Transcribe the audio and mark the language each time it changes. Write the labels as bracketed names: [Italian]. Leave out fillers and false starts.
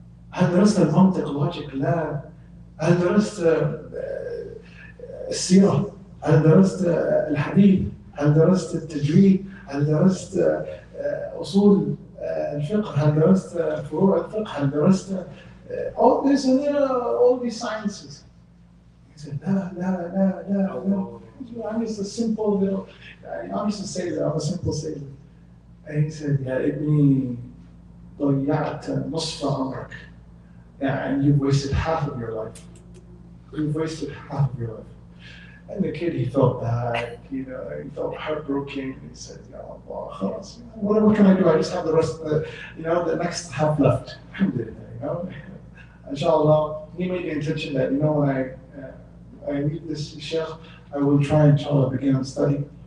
[Arabic] هل درست المنطق logic؟ لا. هل درست السيرة؟ هل درست الحديث؟ هل درست التجويد؟ هل درست أصول الفقه؟ هل درست فروع الفقه؟ هل درست [English] all this and all these sciences? He said, [Arabic] لا. [English] I'm just a simple little, I'm just a sailor, I'm a simple sailor. And he said, [Arabic] يا ابني ضيعت نصف عمرك. [English] And you've wasted half of your life. You've wasted half of your life. And the kid, he felt bad, he felt heartbroken. He said, Ya Allah, khalas, what can I do? I just have the rest of the next half left. Alhamdulillah, Inshallah, he made the intention that, when I meet this Shaykh, I will try, inshallah, begin on study.